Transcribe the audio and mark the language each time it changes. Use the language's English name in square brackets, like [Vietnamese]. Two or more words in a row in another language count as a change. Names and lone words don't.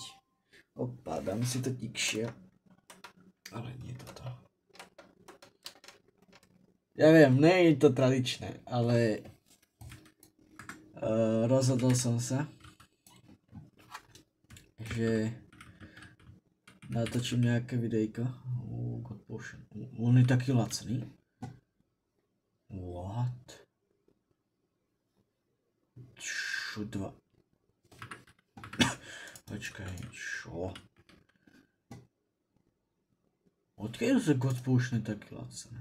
[Slovak] Opa, dám si to tikšie. Ale nie toto. Ja viem, nie je to tradičné, ale rozhodol som sa, že natočím nejaké videjko. [English] God Potion. [Slovak] On je taký lacný. What? Čo dva? Počkaj, čo? Odkiaľ sú [English] God Potiony [Slovak] taký lacné?